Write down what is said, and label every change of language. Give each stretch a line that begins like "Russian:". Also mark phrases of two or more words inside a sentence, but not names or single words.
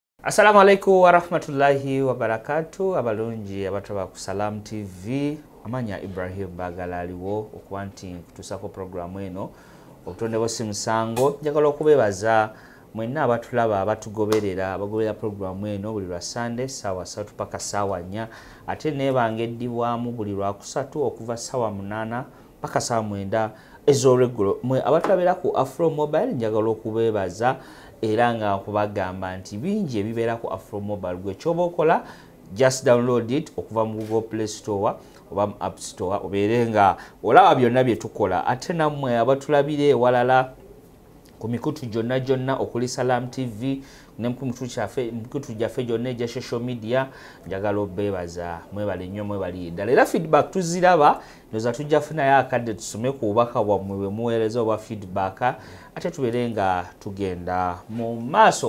Arabic: السلام عليكم ورحمة الله وبركاته.
Ganda: Abalungi abataba ku Salam TV. Amanya Ibrahim Bagala aliwo okuba nti kutusako programu eno obutonde bw'osi musango. Njagala okubebaza mwenna abatulaba abatugoberera abagoberera programu eno buli lwa Sunday sawa 3 paka sawa 4 ate nebange eddibwamu buli lwa kusatu okuva sawa 8 paka sawa 9 ezoregulo. Mwe abatulabira ku Afro Mobile njagala okubebaza era nga kubagamba nti bingi ebibeera ku Afro Mobile gwe kyoba okola
English: just download it
Ganda: okuva mu Google Play Store oba mu App Store obeere nga olaba byonna bye tukola. Ate nammwe abatulabire ewalala ku mikutu gyonna okuli Salam TV ne ku mikutu gyaffe gyonna egya
English: social media
Ganda: njagala obebaza mwebale nnyo mwebali ddala era feedback tuziraba ndoza tujja funayo akadde tusome ku bubaka bwammwe bwe muweereza oba feedback ate tubeere nga tugenda mu maaso.